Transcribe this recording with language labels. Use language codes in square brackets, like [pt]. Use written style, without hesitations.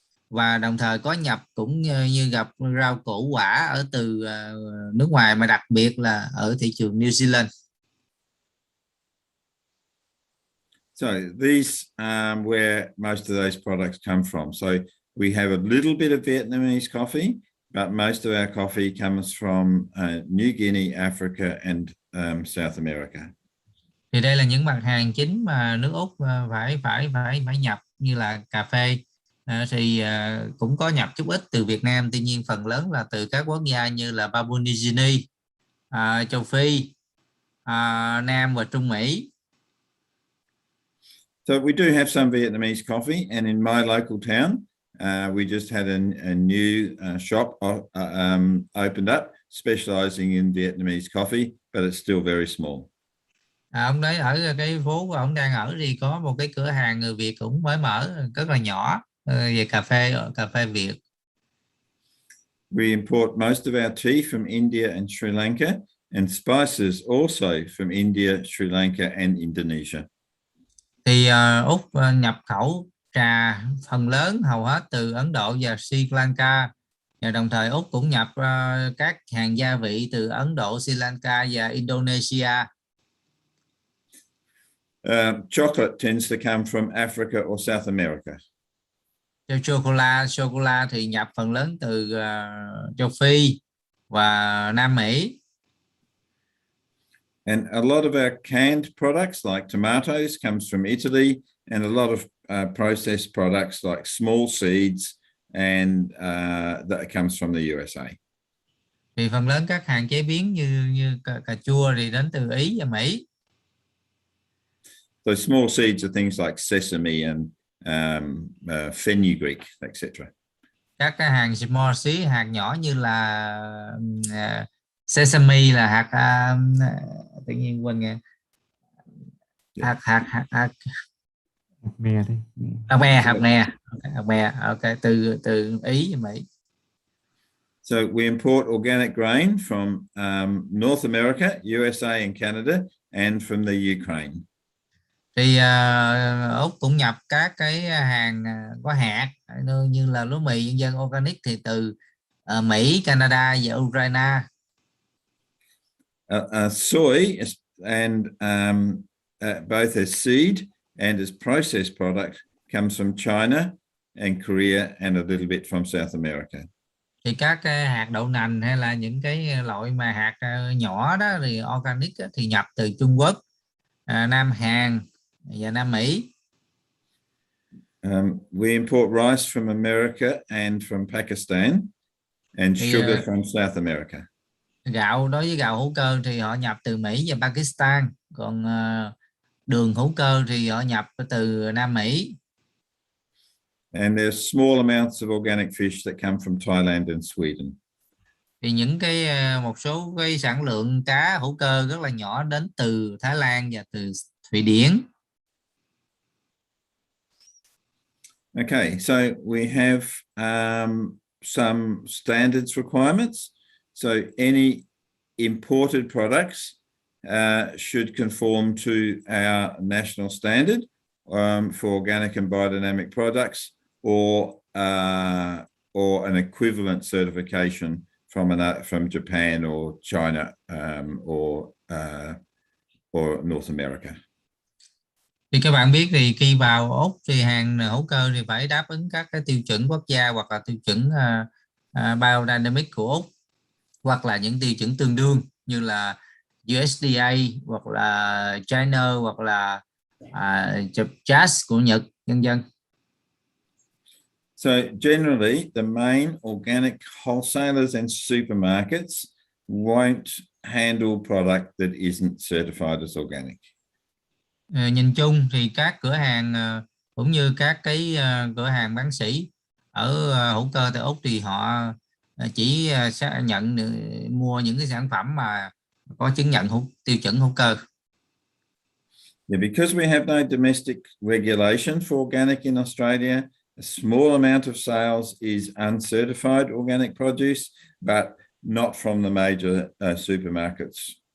[vi] Và đồng thời có nhập cũng như gặp rau củ quả ở từ nước ngoài, mà đặc biệt là ở thị trường New Zealand. [en] So these where most of those products come from. So we have a little bit of Vietnamese coffee, but most of our coffee comes from New Guinea, Africa, and South America. [vi] Thì đây là những mặt hàng chính mà nước Úc phải nhập, như là cà phê. Thì cũng có nhập chút ít từ Việt Nam, tuy nhiên phần lớn là từ các quốc gia như là Papua New Guinea, châu Phi, Nam và Trung Mỹ. [en] So we do have some Vietnamese coffee, and in my local town, we just had a new shop opened up, specializing in Vietnamese coffee, but it's still very small. [vi] Ông đấy ở cái phố của ông đang ở thì có một cái cửa hàng người Việt cũng mới mở, rất là nhỏ, về cà phê Việt. [en] We import most of our tea from India and Sri Lanka, and spices also from India, Sri Lanka, and Indonesia. [vi] Thì Úc nhập khẩu trà phần lớn hầu hết từ Ấn Độ và Sri Lanka, và đồng thời Úc cũng nhập các hàng gia vị từ Ấn Độ, Sri Lanka và Indonesia. [en] Chocolate tends to come from Africa or South America. [vi] Sô cô la thì nhập phần lớn từ châu Phi và Nam Mỹ. [en] And a lot of our canned products like tomatoes comes from Italy, and a lot of processed products like small seeds and that comes from the USA. [vi] Thì phần lớn các hàng chế biến như cà chua thì đến từ Ý và Mỹ. [en] So small seeds are things like sesame and fenugreek, etc. [vi] Các cái hàng small seed, hạt nhỏ như là sesame là hạt tự nhiên quên nghe, hạt me đi, hạt me, ok, từ Ý và Mỹ. [en] So we import organic grain from North America, USA and Canada, and from the Ukraine. [vi] Thì Úc cũng nhập các cái hàng có hạt như là lúa mì nhân dân organic thì từ Mỹ, Canada và Ukraine. [en] Soy and both as seed and as processed product comes from China and Korea and a little bit from South America. [vi] Thì các cái hạt đậu nành hay là những cái loại mà hạt nhỏ đó thì organic thì nhập từ Trung Quốc, Nam Hàn và Nam Mỹ. [en] We import rice from America and from Pakistan and sugar from South America. [vi] Gạo, đối với gạo hữu cơ thì họ nhập từ Mỹ và Pakistan, còn đường hữu cơ thì họ nhập từ Nam Mỹ. [en] And there's small amounts of organic fish that come from Thailand and Sweden. [vi] Thì những cái một số cái sản lượng cá hữu cơ rất là nhỏ đến từ Thái Lan và từ Thụy Điển. [en] Okay, so we have some standards requirements. So any imported products should conform to our national standard for organic and biodynamic products, or an equivalent certification from Japan or China or North America. [vi] Thì các bạn biết thì khi vào Úc thì hàng hữu cơ thì phải đáp ứng các cái tiêu chuẩn quốc gia hoặc là tiêu chuẩn biodynamic của Úc, hoặc là những tiêu chuẩn tương đương như là USDA hoặc là China hoặc là JAS của Nhật, vân vân. [en] So generally, the main organic wholesalers and supermarkets won't handle product that isn't certified as organic. [vi] Nhìn chung thì các cửa hàng cũng như các cái cửa hàng bán sỉ ở hữu cơ tại Úc thì họ chỉ sẽ mua những cái sản phẩm mà có chứng nhận tiêu chuẩn hữu cơ. [en] Yeah, because we have no domestic regulation for organic in Australia, a small amount of sales is uncertified organic produce, but not from the major supermarkets.